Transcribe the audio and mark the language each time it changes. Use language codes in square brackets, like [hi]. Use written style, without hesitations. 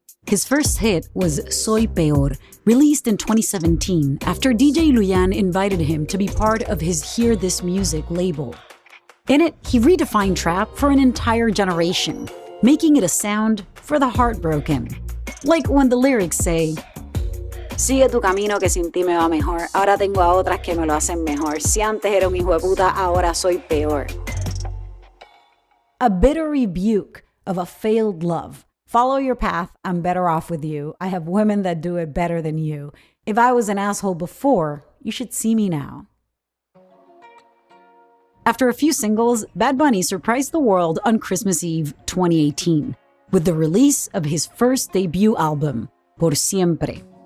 [en] His first hit was Soy Peor, released in 2017 after DJ Luyan invited him to be part of his Hear This Music label. In it, he redefined trap for an entire generation, making it a sound for the heartbroken. Like when the lyrics say, [es] "Sigue tu camino que sin ti me va mejor. Ahora tengo a otras que me lo hacen mejor. Si antes era un hijo de puta, ahora soy peor." [en] A bitter rebuke of a failed love. Follow your path, I'm better off with you. I have women that do it better than you. If I was an asshole before, you should see me now. After a few singles, Bad Bunny surprised the world on Christmas Eve 2018 with the release of his first debut album, Por Siempre.